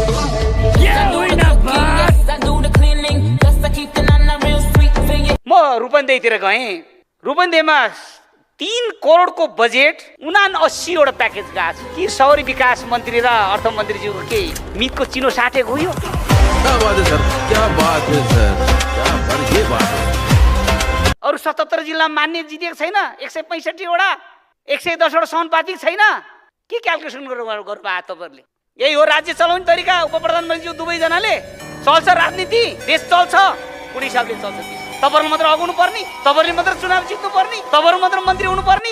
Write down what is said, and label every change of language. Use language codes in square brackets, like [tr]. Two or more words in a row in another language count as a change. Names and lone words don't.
[ne] म रूपन्देहीतिर गएँ। रूपन्देहीमा 3 करोडको बजेट 79वटा प्याकेज गएको छ कि शहरी विकास मन्त्री र अर्थमन्त्रीज्यूको के मितको चिनो साटेको हो यो? [hi] क्या बात है सर, क्या बात है सर, क्या बात ये बात है। [ne] अरू 77 जिल्लामा मान्य जितेको छैन, 165वटा 110वटा समानुपातिक छैन। के क्यालकुलेसन गर्नु भएको तपाईँहरूले? यही हो राज्य चलाउने तरिका? उप प्रधानमन्त्रीज्यू दुवैजनाले चल्छ राजनीति, देश चल्छ कुनै हिसाबले चल्छ। तपाईँहरू मात्र अगाउनु पर्ने, तपाईँहरूले मात्र चुनाव जित्नु पर्ने, तपाईँहरू मात्र मन्त्री हुनु पर्ने।